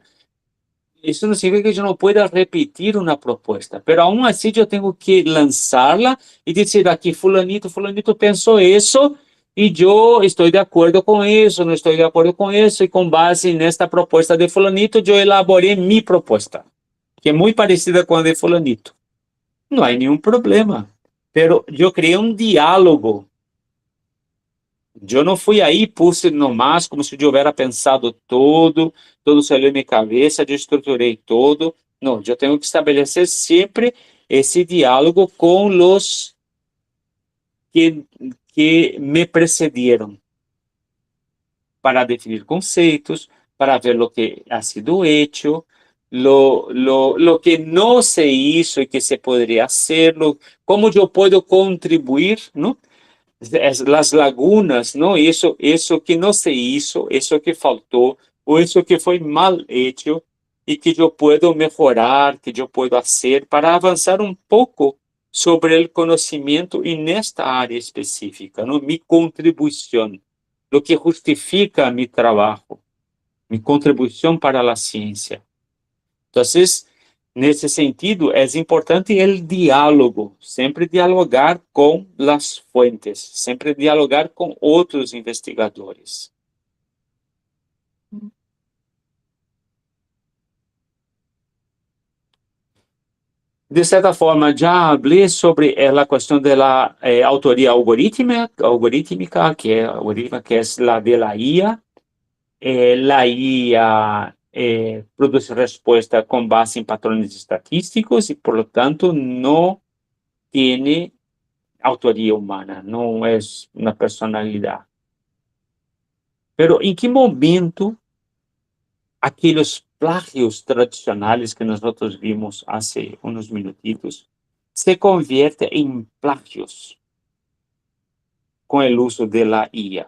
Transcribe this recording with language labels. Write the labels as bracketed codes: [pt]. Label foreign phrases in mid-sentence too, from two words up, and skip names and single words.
[es] Eso no significa que yo no pueda repetir una propuesta, pero aún así yo tengo que lanzarla y decir aquí fulanito pensó eso y yo estoy de acuerdo con eso, no estoy de acuerdo con eso y con base en esta propuesta de fulanito yo elaboré mi propuesta, que es muy parecida con la de fulanito. No hay ningún problema, pero yo creé un diálogo. [pt] Eu não fui aí, [es] puse nomás, [pt] como se eu tivesse pensado todo saiu em minha cabeça, eu estruturei todo. Não, eu tenho que estabelecer sempre esse diálogo com os que me precederam, para definir conceitos, para ver o que [es] ha sido hecho, lo que [pt] não [es] se hizo [pt] e que se poderia hacer, como eu posso contribuir, não? [es] Las lagunas, ¿no? Eso que no se hizo, eso que faltó, o eso que fue mal hecho y que yo puedo mejorar, que yo puedo hacer para avanzar un poco sobre el conocimiento en esta área específica, ¿no? Mi contribución, lo que justifica mi trabajo, mi contribución para la ciencia. Entonces, [pt] nesse sentido, é importante o diálogo, sempre dialogar com as fuentes, sempre dialogar com outros investigadores. De certa forma, já falei sobre a questão da autoria algorítmica, que é a [es] de la IA. La IA produce respuesta con base en patrones estadísticos y por lo tanto no tiene autoría humana, no es una personalidad. Pero ¿en qué momento aquellos plagios tradicionales que nosotros vimos hace unos minutitos se convierten en plagios con el uso de la IA?